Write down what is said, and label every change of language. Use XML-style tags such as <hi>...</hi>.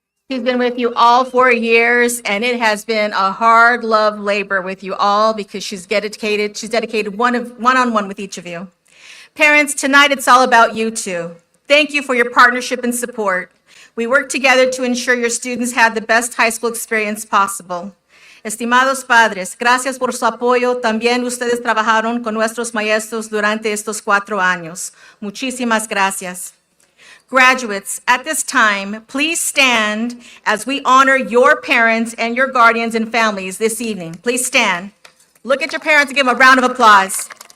<en>She's been with you all 4 years, and it has been a hard love labor with you all because she's dedicated one-on-one with each of you. Parents, tonight it's all about you two. Thank you for your partnership and support. We work together to ensure your students had the best high school experience possible.</en> <es>Estimados padres, gracias por su apoyo. También ustedes trabajaron con nuestros maestros durante estos 4 años. Muchísimas gracias.</es> <en>Graduates, at this time, please stand as we honor your parents and your guardians and families this evening. Please stand. Look at your parents and give them a round of applause.</en>